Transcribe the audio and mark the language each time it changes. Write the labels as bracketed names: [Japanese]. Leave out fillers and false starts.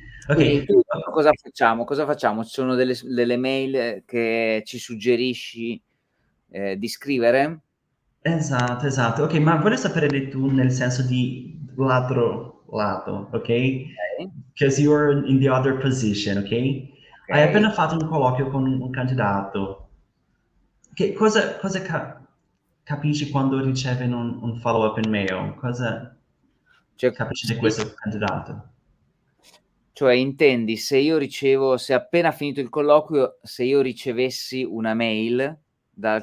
[Italian] quindi in [English] Ok. [Italian] tutto cosa facciamo? Cosa facciamo? Ci sono delle mail che ci suggerisci, di scrivere? Esatto, esatto. Okay, ma vorrei sapere di tu nel senso di lato lato, okay? [English] Okay, 'Cause you're in the other position, okay? [Italian] Hai [English] okay. [Italian] appena fatto un colloquio con un candidato. Che cosa capisci quando riceve un follow-up in mail? Cosa Cioè capisci di sì, questo candidato? cioè intendi se appena finito il colloquio, se io ricevessi una mail dal